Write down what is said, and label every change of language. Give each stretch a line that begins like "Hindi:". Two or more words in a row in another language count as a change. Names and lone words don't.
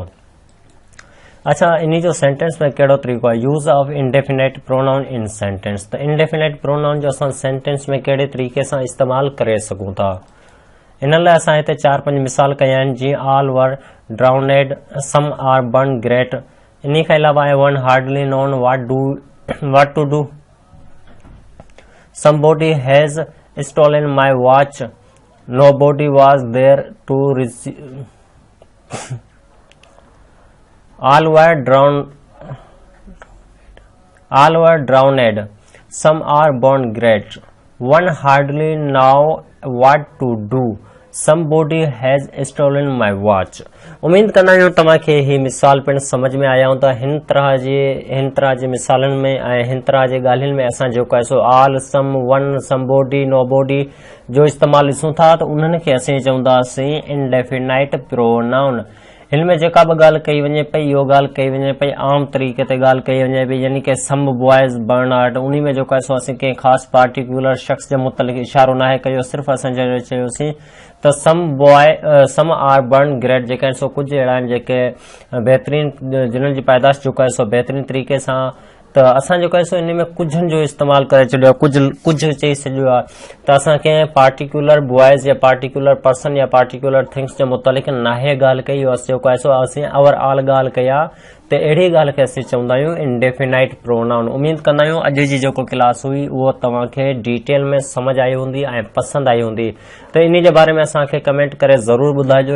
Sindhi: अच्छा, इन जो सेंटेंस में कहिड़ो तरीक़ो आहे,
English: use of indefinite pronoun in sentence.
Sindhi: त
English: indefinite pronoun
Sindhi: जो असां सेंटेंस में कहिड़े तरीक़े सां इस्तेमालु करे सघूं था, इन लाइ असां हिते 4-5 मिसाल कया आहिनि, जीअं
English: all were drowned, some are born great.
Sindhi: इन खां अलावा आहे
English: one hardly known what to do, somebody has stolen my watch, nobody was there to receive all were drowned, some are born great, one hardly know what to do, somebody has stolen my watch।
Sindhi: उम्मीद कंदा आहियूं तव्हांखे ही मिसाल पिण समझ में आया हूंदा। हिन तरह जे मिसालनि में ऐं हिन तरह जे ॻाल्हियुनि में असां जेको आहे सो आल,
English: some, one, somebody, nobody
Sindhi: जो इस्तेमालु ॾिसूं था, त उन्हनि खे असीं चवंदासीं
English: indefinite pronoun.
Sindhi: हिन में जेका बि ॻाल्हि कई वञे पई, इहो ॻाल्हि कई वञे पई आम तरीक़े ते ॻाल्हि कई वञे पई, यानी कि
English: some boys burn out.
Sindhi: उन में जेको आहे सो असीं कंहिं ख़ासि पार्टिकुलर शख़्स जे मुतलिक़ इशारो न आहे कयो, सिर्फ़ु असां चयोसीं त
English: some are born great,
Sindhi: जेके आहिनि सो कुझु अहिड़ा आहिनि जेके बहितरीन, जिन्हनि जी पैदाश जेको आहे सो बहितरीन तरीक़े सां, त असां जेको आहे सो इन में कुझनि जो इस्तेमालु करे छॾियो आहे, कुझु चई छॾियो आहे, त असां कंहिं
English: particular boys
Sindhi: या
English: particular person
Sindhi: या
English: particular things
Sindhi: जे मुतलिक़ नाहे ॻाल्हि कई, जेको आहे सो असीं ओवरऑल ॻाल्हि कई आहे, त अहिड़ी ॻाल्हि खे असीं चवंदा आहियूं
English: indefinite pronoun.
Sindhi: उमेद कंदा आहियूं अॼु जी जेको क्लास हुई उहो तव्हांखे डिटेल में समझ आई हूंदी ऐं पसंदि आई हूंदी, त इन जे बारे में असांखे कमेंट करे ज़रूरु ॿुधाइजो।